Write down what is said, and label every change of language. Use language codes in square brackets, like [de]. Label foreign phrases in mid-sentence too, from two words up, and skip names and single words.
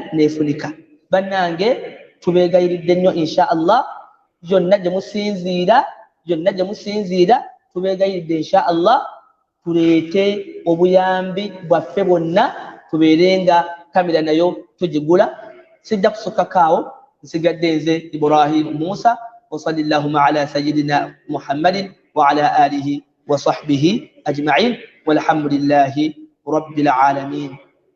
[lg] neefunika bannange tubeegayiridde nnyo [ar] إن شاء الله [lg] byonna gye musinziira tubeegayiridde [ar] إن شاء الله [lg] tuleete obuyambi bwaffe bwonna tubeerenga kamera nayo tugigula sijja kusukkakaawo nsigadde nze Ibrahim Musa [ar] وصلى اللهم على سيدنا محمد وعلى آله وصحبه أجمعين والحمد لله رب العالمين.